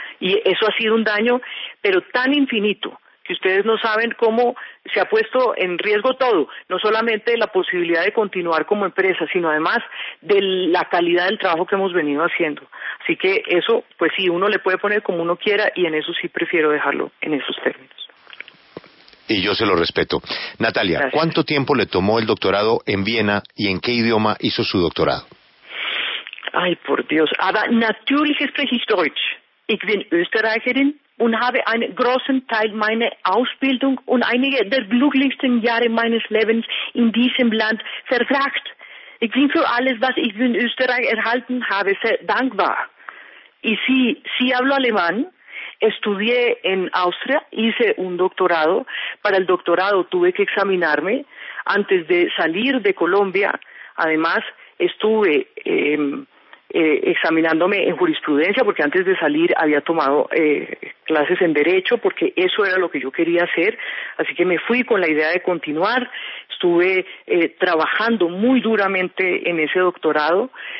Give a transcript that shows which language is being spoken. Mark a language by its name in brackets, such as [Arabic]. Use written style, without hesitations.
[Spanish] Y eso ha sido un daño, pero tan infinito, que ustedes no saben cómo se ha puesto en riesgo todo, no solamente la posibilidad de continuar como empresa, sino además de la calidad del trabajo que hemos venido haciendo. Así que eso, pues sí, uno le puede poner como uno quiera, y en eso sí prefiero dejarlo en esos términos. Y yo se lo respeto. Natalia, gracias. ¿Cuánto tiempo le tomó el doctorado en Viena y en qué idioma hizo su doctorado? Ay, por Dios. [German] Aber natürlich spreche ich Deutsch. Ich bin Österreicherin und habe einen großen Teil meiner Ausbildung und einige der glücklichsten Jahre meines Lebens in diesem Land verbracht. Ich bin für alles, was ich in Österreich erhalten habe, sehr dankbar. [Spanish] Y sí, sí hablo alemán, estudié en Austria, hice un doctorado, para el doctorado tuve que examinarme antes de salir de Colombia, además estuve examinándome en jurisprudencia, porque antes de salir había tomado clases en derecho, porque eso era lo que yo quería hacer, así que me fui con la idea de continuar, estuve trabajando muy duramente en ese doctorado,